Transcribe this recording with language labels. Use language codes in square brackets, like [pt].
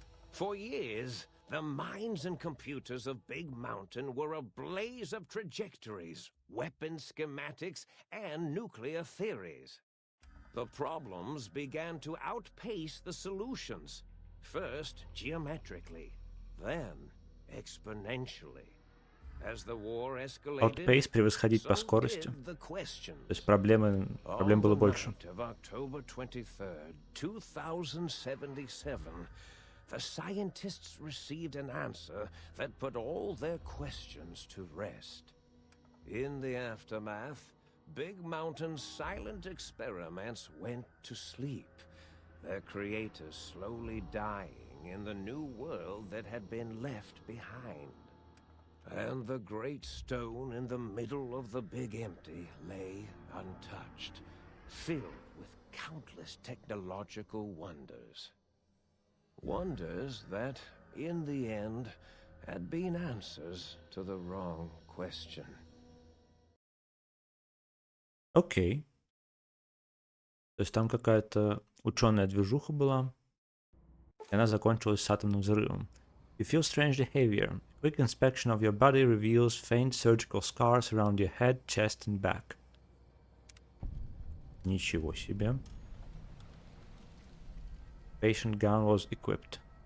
[en] For years, the minds and computers of Big Mountain were a blaze of trajectories, weapon schematics, and nuclear theories. The problems began to outpace the solutions, first geometrically, then exponentially. As the war escalated, [ru] Outpace — превосходить по [en] so [ru] скорости. [en] did the questions. [ru] То есть проблем было больше. [en] On the night of October 23rd, 2077, the scientists received an answer that put all their questions to rest. In the aftermath, Big Mountain's silent experiments went to sleep, their creators slowly dying in the new world that had been left behind. And the great stone in the middle of the Big Empty lay untouched, filled with countless technological wonders. Wonders that, in the end, had been answers to the wrong question. [ru] Окей. То есть там какая-то ученая движуха была, и она закончилась с атомным взрывом. [en] You feel strangely heavier. Quick inspection of your body reveals faint surgical scars around your head, chest and back. [ru] Ничего себе. [en] Patient gun was equipped.